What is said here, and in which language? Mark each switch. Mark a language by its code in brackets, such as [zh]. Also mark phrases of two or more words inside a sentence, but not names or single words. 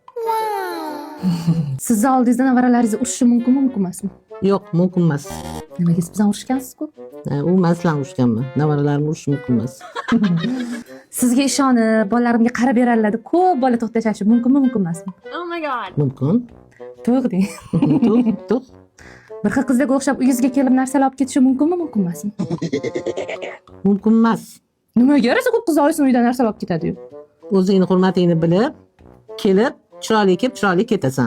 [uz] Sizni oldingizda nevaralaringizni urishim mumkinmi, mumkin emasmi? Yo'q, mumkin emas. Nimaga siz bilan urushgansiz-ku? U men bilan urushganman. Nevaralarimni urish mumkin emas. Sizga ishonib, bolalarimga qarab beradilar, ko'p bola to'xtashashi mumkinmi, mumkin emasmi? [en] Oh my god. [uz] Mumkin. To'g'ri. To'q. Bir xil qizlarga o'xshab uyingizga kelib narsalar olib ketishi mumkinmi, mumkin emasmi? Mumkin emas. Nimaga yarasa ko'p qizlar oyisining uyidan narsalar olib ketadi-yu? O'zingni hurmatingni bilib, kelib, chiroyli kelib, chiroyli ketasan.